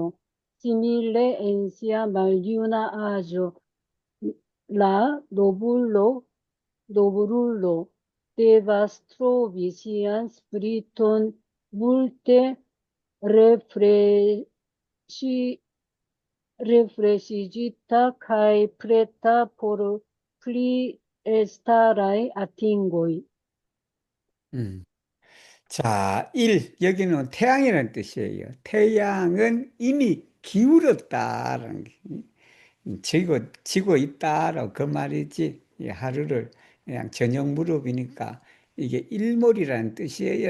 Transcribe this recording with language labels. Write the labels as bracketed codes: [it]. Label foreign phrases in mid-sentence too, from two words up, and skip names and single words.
[eo] Simile en sia maljuna aĝo, la noblulo devas trovi sian spiriton multe refreŝigita kaj preta por pli elstaraj atingoj. [ko] 자, 여기는 태양이라는 뜻이에요. 태양은 이미 기울었다라는 게, 지고 있다라고 그 말이지. 이 하루를 그냥 저녁 무렵이니까 이게 일몰이라는 뜻이에요.